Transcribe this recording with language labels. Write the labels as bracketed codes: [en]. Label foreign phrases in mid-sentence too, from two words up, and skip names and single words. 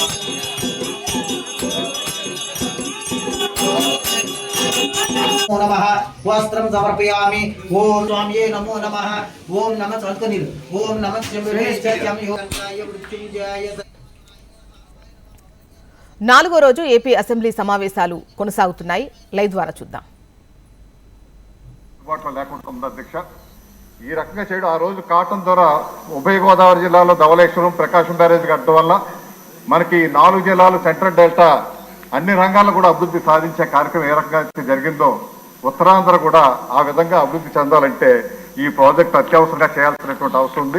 [sa] నమః वस्त्रं समर्पयामि। ओम स्वामिये नमो नमः। ओम नमः सरस्वती। ओम नमः शंभुरेश्वराय मृत्युंजयाय। [te] నాలుగో రోజు ఏపీ అసెంబ్లీ సమావేశాలు కొనసాగుతున్నాయి. లైవ్ ద్వారా చూద్దాం. లేకుండా అధ్యక్ష ఈ రకంగా చేయడం ఆ రోజు కావటం ద్వారా ఉభయ గోదావరి జిల్లాలో ధవళేశ్వరం ప్రకాశం బ్యారేజ్ కట్టడం వల్ల మనకి 4 జిల్లాలు సెంట్రల్ డెల్టా అన్ని రంగాల్లో కూడా అభివృద్ధి సాధించే కార్యక్రమం ఏ రకంగా జరిగిందో ఉత్తరాంధ్ర కూడా ఆ విధంగా అభివృద్ధి చెందాలంటే ఈ ప్రాజెక్టు అత్యవసరంగా చేయాల్సినటువంటి అవసరం ఉంది.